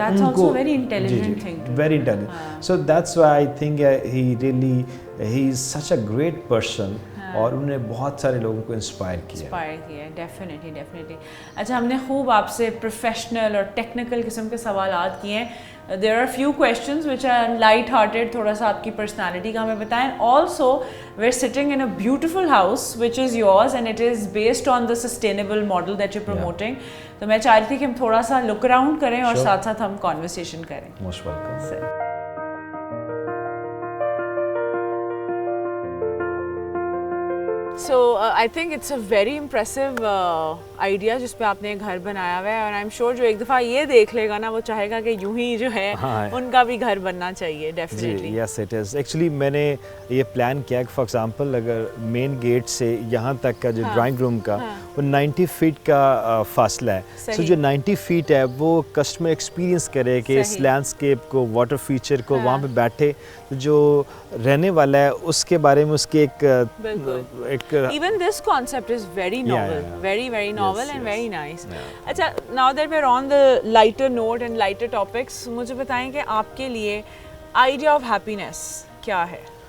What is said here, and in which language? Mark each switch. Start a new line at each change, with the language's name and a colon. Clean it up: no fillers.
English: ان کو very intelligent. So that's why I think he is such a great person
Urdu: اور انہوں نے بہت سارے لوگوں کو انسپائر کیا ہے.
English: Definitely.
Urdu: اچھا ہم نے خوب آپ سے پروفیشنل اور ٹیکنیکل قسم کے سوالات کیے ہیں.
English: there are few questions which are light hearted,
Urdu: تھوڑا سا آپ کی پرسنالٹی کا ہمیں بتائیں.
English: Also we are sitting in a beautiful house which is yours and it is based on the sustainable model that you promoting.
Urdu: تو میں چاہ رہی تھی کہ ہم تھوڑا سا لک اراؤنڈ کریں اور ساتھ ساتھ ہم کانورسیشن کریں.
English: Most welcome. So I think it's a very impressive idea
Urdu: جس پہ آپ نے گھر بنایا ہوا ہے, اور
English: I'm sure
Urdu: جو ایک دفعہ یہ دیکھ لے گا نا وہ چاہے گا کہ یوں ہی جو ہے ان کا بھی گھر بننا چاہیے.
English: Definitely. Yes it is.
Urdu: Actually میں نے یہ پلان کیا کہ
English: for example
Urdu: اگر مین گیٹ سے یہاں تک کا جو ڈرائنگ روم کا وہ 90 فیٹ کا فاصلہ ہے. سو جو 90 فیٹ ہے وہ کسٹمر ایکسپیرینس کرے کہ اس لینڈسکیپ کو, واٹر فیچر کو, وہاں پہ بیٹھے جو رہنے والا ہے اس کے بارے میں اس کے ایک
English: even this concept is very novel, very novel and very nice.
Urdu: اچھا
English: now that we're on the lighter note and lighter topics,
Urdu: مجھے بتائیں کہ آپ کے لیے
English: idea of happiness
Urdu: کیا ہے؟